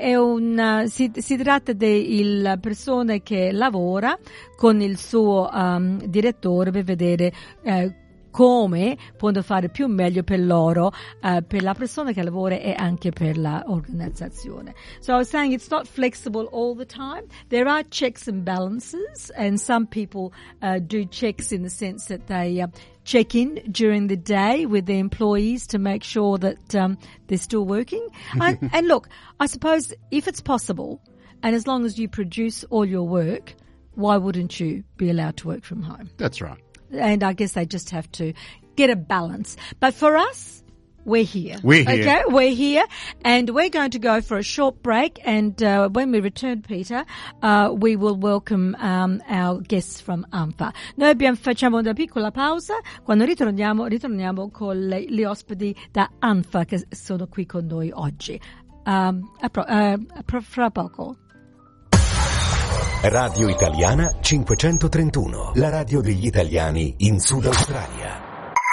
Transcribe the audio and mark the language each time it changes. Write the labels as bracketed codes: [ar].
[it] Si tratta delle persone che lavora con il suo direttore per vedere come può fare più meglio per loro, per la persona che lavora e anche per l'organizzazione. [en] So I was saying it's not flexible all the time. There are checks and balances, and some people do checks in the sense that they check in during the day with the employees to make sure that they're still working. And look, I suppose if it's possible, and as long as you produce all your work, why wouldn't you be allowed to work from home? That's right. And I guess they just have to get a balance. But for us, we're here. We're here. Okay, we're here. And we're going to go for a short break. And when we return, Peter, we will welcome our guests from ANFA. [it] Noi abbiamo facciamo una piccola pausa. Quando ritorniamo con gli ospiti da ANFA che sono qui con noi oggi. Fra poco. Radio Italiana 531, la radio degli italiani in Sud Australia.